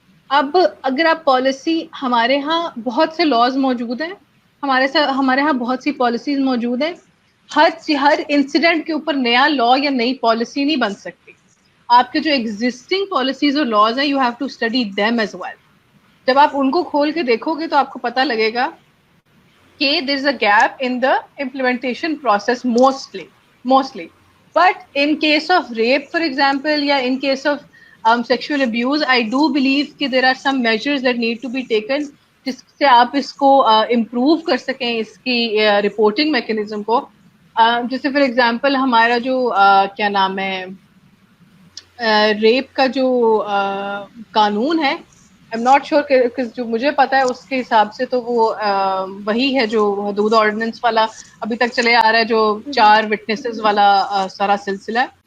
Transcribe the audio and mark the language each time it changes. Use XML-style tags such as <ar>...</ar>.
<ur>اب اگر آپ پالیسی, ہمارے ہاں بہت سے لاز موجود ہیں, ہمارے ہاں بہت سی پالیسیز موجود ہیں, ہر انسیڈنٹ کے اوپر نیا لا یا نئی پالیسی نہیں بن سکتی. آپ کے جو ایگزسٹنگ پالیسیز اور لاز ہیں,</ur> <en>You have to study them as well.</en> <ur>جب آپ ان کو کھول کے دیکھو گے تو آپ کو پتا لگے گا کہ</ur> <en>There is a gap in the implementation process mostly. But in case of rape for example, یا in case of sexual abuse, I do believe کہ there are some measures that need to be taken</en> <ur>جس سے آپ اس کو improve کر سکیں, اس کی reporting mechanism کو. جیسے فار ایگزامپل ہمارا جو کیا نام ہے, ریپ کا جو قانون ہے,</ur> <en>I'm not sure</en> <ur>کہ جو مجھے پتا ہے اس کے حساب سے تو وہ وہی ہے جو حدود آرڈیننس والا ابھی تک چلے آ رہا ہے, جو 4 وٹنسز والا سارا سلسلہ ہے.</ur>